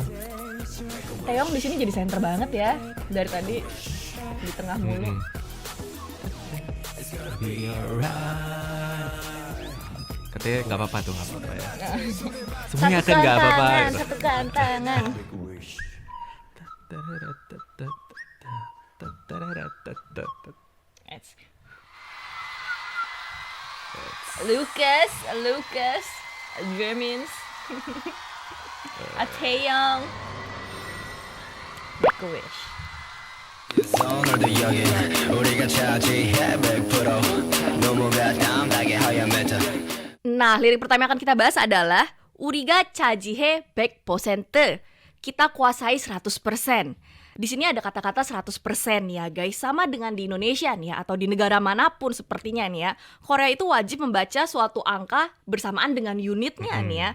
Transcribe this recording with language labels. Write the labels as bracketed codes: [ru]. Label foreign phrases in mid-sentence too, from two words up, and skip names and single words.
[id] Taeyong di sini jadi center banget ya. Dari tadi di tengah mulu. [en] Be alright. [id] Katanya nggak apa-apa tuh, nggak apa-apa ya. Semuanya akan nggak apa-apa. Gitu. Satukan tangan. Lucas, Germans, Taeyong. [en] Make a wish. [ko] 오늘도 여기 우리가 차지해 100% 너무가 담백해 하얀 멘트 [id] Nah, lirik pertama yang akan kita bahas adalah [ko] 우리가 차지해 [id] 100%. Kita kuasai 100%. Di sini ada kata-kata 100% ya guys, sama dengan di Indonesia nih ya, atau di negara manapun sepertinya nih ya. Korea itu wajib membaca suatu angka bersamaan dengan unitnya nih ya.